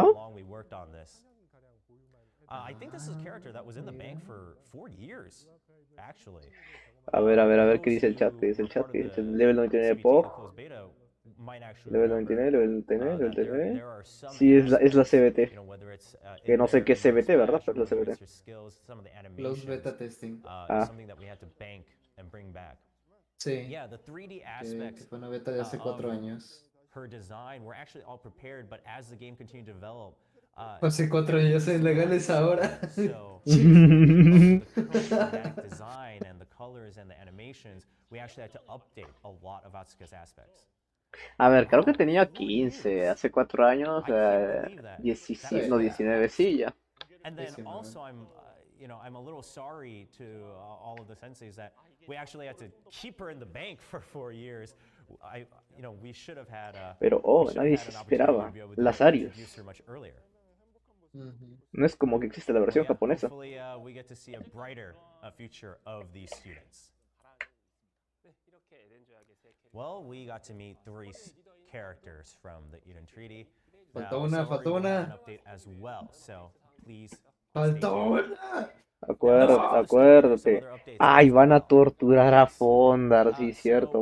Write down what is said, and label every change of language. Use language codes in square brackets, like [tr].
[en] how long we worked on this. I think this is a character that was in the bank for 4 years, actually. [es] A ver, ¿qué dice el chat? ¿Qué dice el chat? ¿Qué dice el level 99 POG? Level 99, level 99, level 99. Sí, es la CBT. Que no sé qué es CBT, ¿verdad? Pero es la CBT. Los beta testing. [en] Something that we had to bank and bring back. [es] Sí. [en] Yeah, the 3D [es] Que [en] aspects [es] fue una beta de hace 4 años. [en] her design were actually all prepared, but as the game continued to develop, [es] Hace 4 años en legales ahora. [en] So, the current dramatic design and the colors and the animations, we actually had to update a lot of Atsuka's aspects. [es] A ver, creo que tenía 15 hace 4 años. [en] I can't believe that. [es] 17, no, 19, sí, ya. [en] And then [es] 19. [en] also, I'm a little sorry to all of the senseis that we actually had to keep her in the bank for 4 years. We should have had. [es] Pero, nadie se esperaba. Lasarius. No es como que existe la versión japonesa. [en] Hopefully, we get to see a brighter future of these students. Well, we got to meet 3 characters from the Eden Treaty. [es] Faltó una, faltó una. [en] An update as well, so please. [es] Faltó una. Acuérdate. Ay, van a torturar a Fondar, sí, cierto.